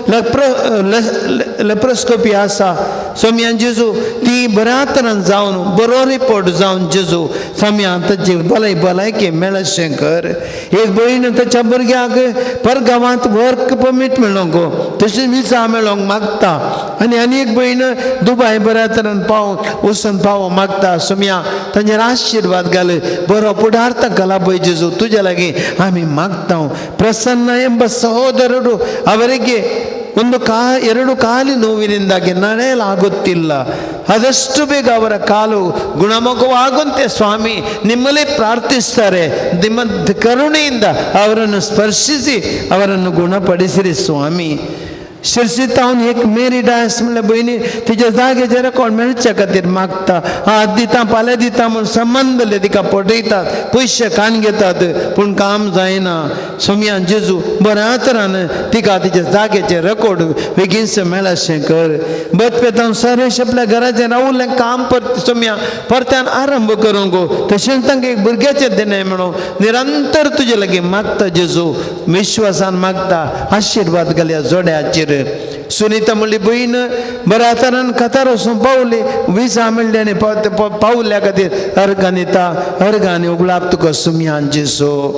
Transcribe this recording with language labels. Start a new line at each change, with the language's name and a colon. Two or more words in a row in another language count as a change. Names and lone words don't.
Konkani: लेप्रोस्कोपी आसा सोम्यान जेजू ती बऱ्या तरेन जावन बरो रिपोर्ट जावन जेजू सोम्या ताची भलायकी मेळशें कर एक भयण ताच्या भुरग्याक परगांवांत
English: work permit
Konkani: मेळोंक तशें विजा मेळोंक मागता आनी एक भयण दुबय बऱ्या तरेन वचून पावो मागता सोम्या तांचेर आशिर्वाद घाल बरो पुढार ताका लाभय जेजू तुजे लागीं आमी मागता
Kannada: ಪ್ರಸನ್ನ ಎಂಬ ಸಹೋದರರು ಅವರಿಗೆ ಎರಡು ಕಾಲು ನೋವಿನಿಂದಾಗಿ ನಡೆಯಲಾಗುತ್ತಿಲ್ಲ ಆದಷ್ಟು ಬೇಗ ಅವರ ಕಾಲು ಗುಣಮುಖವಾಗುವಂತೆ ಸ್ವಾಮಿ ನಿಮ್ಮಲ್ಲಿ ಪ್ರಾರ್ಥಿಸ್ತಾರೆ ನಿಮ್ಮ ಕರುಣೆಯಿಂದ ಅವರನ್ನು ಸ್ಪರ್ಶಿಸಿ ಅವರನ್ನು ಗುಣಪಡಿಸಿರಿ ಸ್ವಾಮಿ
Konkani: शिरसीत हांव एक मेरी डायस म्हणल्यार भयणी तिच्या जागेचेर कोण मेळच्या खातीर मागता आज दिता फाल्यां दिता म्हूण संबंद तिका पटयतात पयशे कान घेतात पूण काम जायना सोम्या जेजू बऱ्या तरान तिका तिच्या जागेचेर रेकॉर्ड बेगीनच मेळशें कर बदपेत हांव सरेश आपल्या घराचें रावल्लें काम सोम्या परत्यान आरंभ करूंक तशेंच तांकां एक भुरग्याचें दिणें मेळों निरंतर तुजे लागीं मागता जेजू विश्वासान मागता आशिर्वाद घाल ह्या जोड्याचेर सुनीता म्हणली भयण बऱ्या तरान कतार वचून पावली विजा मेळ्ळी आनी पावल्या खातीर अर्गांनी उगलाप तुका सुमयान जेजू